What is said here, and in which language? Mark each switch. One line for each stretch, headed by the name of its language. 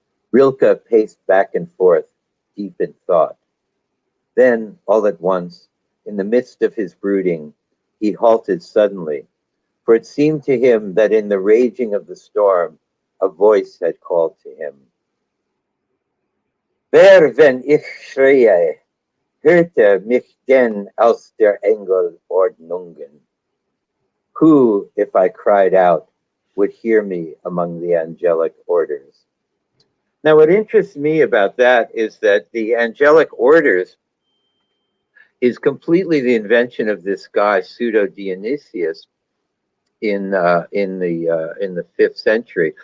English: Rilke paced back and forth, deep in thought. Then, all at once, in the midst of his brooding, he halted suddenly, for it seemed to him that in the raging of the storm, a voice had called to him.
German: Wer, wenn ich schreie, hörte mich denn aus der Engel Ordnungen?
English: Who, if I cried out, would hear me among the angelic orders? Now, what interests me about that is that the angelic orders is completely the invention of this guy Pseudo-Dionysius in the 5th century.